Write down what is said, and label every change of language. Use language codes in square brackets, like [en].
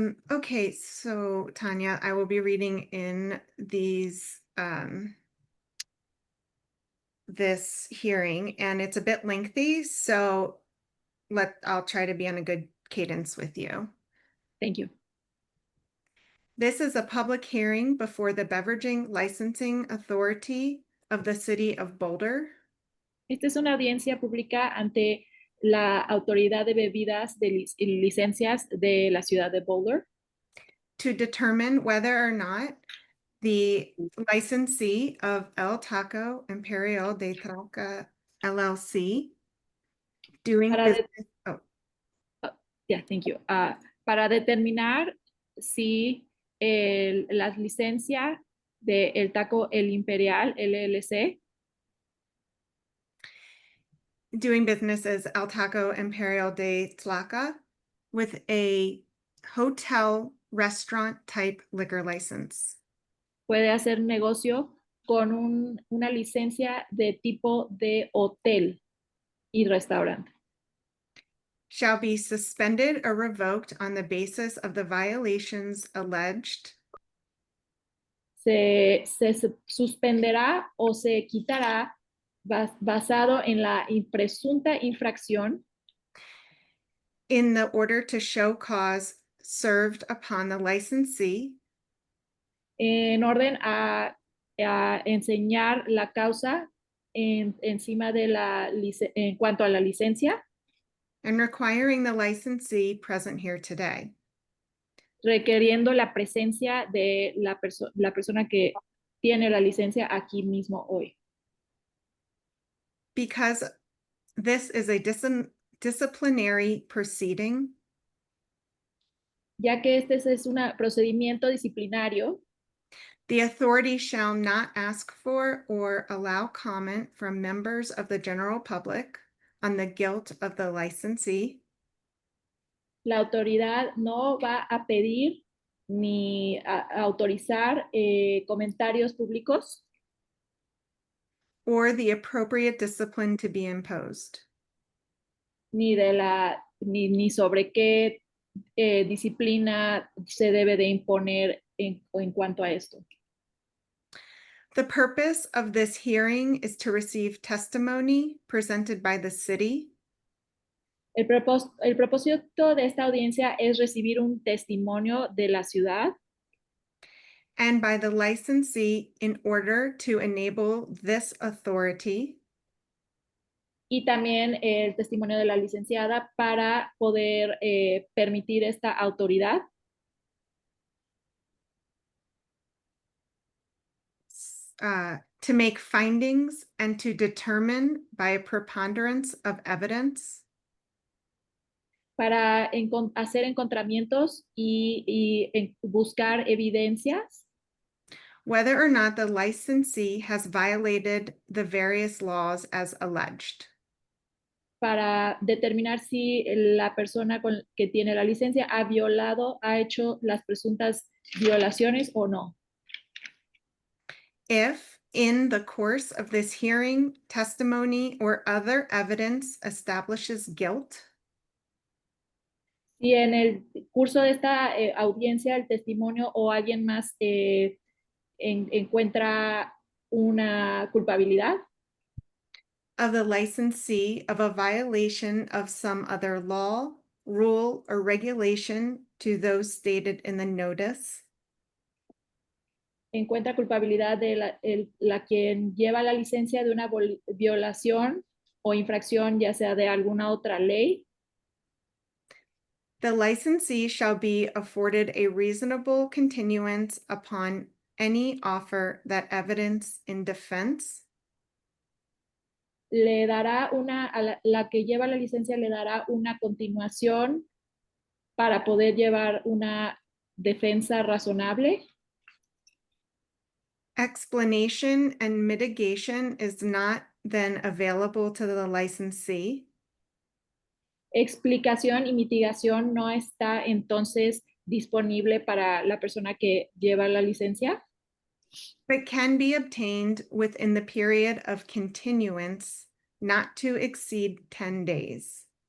[en] Okay, so Tanya, I will be reading in these this hearing, and it's a bit lengthy, so I'll try to be on a good cadence with you. Thank you. This is a public hearing before the Beveraging Licensing Authority of the City of Boulder. [es] Esta es una audiencia pública ante la Autoridad de Bebidas y Licencias de la ciudad de Boulder [en] to determine whether or not the licensee of El Taco Imperial de Troca LLC, doing [es] Para de- [en] business, oh, Yeah, thank you. [es] Para determinar si la licencia de El Taco El Imperial LLC [en] doing business as El Taco Imperial de Tlaca with a hotel restaurant type liquor license [es] puede hacer negocio con una licencia de tipo de hotel y restaurante. [en] shall be suspended or revoked on the basis of the violations alleged [es] Se suspenderá o se quitará basado en la presunta infracción [en] in the order to show cause served upon the licensee [es] en orden a enseñar la causa encima de en cuanto a la licencia, [en] and requiring the licensee present here today. [es] requiriendo la presencia de la persona que tiene la licencia aquí mismo hoy. [en] Because this is a disciplinary proceeding, [es] Ya que este es un procedimiento disciplinario, [en] the authority shall not ask for or allow comment from members of the general public on the guilt of the licensee [es] la autoridad no va a pedir ni a autorizar comentarios públicos [en] or the appropriate discipline to be imposed. [es] ni sobre qué disciplina se debe de imponer en cuanto a esto. [en] The purpose of this hearing is to receive testimony presented by the city [es] El propósito de esta audiencia es recibir un testimonio de la ciudad [en] and by the licensee in order to enable this authority [es] y también el testimonio de la licenciada para poder permitir esta autoridad [en] to make findings and to determine by a preponderance of evidence [es] para hacer encontramientos y buscar evidencias [en] whether or not the licensee has violated the various laws as alleged. [es] para determinar si la persona que tiene la licencia ha hecho las presuntas violaciones o no. [en] If, in the course of this hearing, testimony or other evidence establishes guilt, [es] Si en el curso de esta audiencia el testimonio o alguien más encuentra una culpabilidad [en] of the licensee of a violation of some other law, rule, or regulation to those stated in the notice, [es] encuentra culpabilidad de la quien lleva la licencia de una violación o infracción, ya sea de alguna otra ley, [en] the licensee shall be afforded a reasonable continuance upon any offer that evidence in defense [es] le dará a la que lleva la licencia le dará una continuación para poder llevar una defensa razonable. [en] explanation and mitigation is not then available to the licensee, [es] Explicación y mitigación no está entonces disponible para la persona que lleva la licencia, [en] but can be obtained within the period of continuance not to exceed 10 days.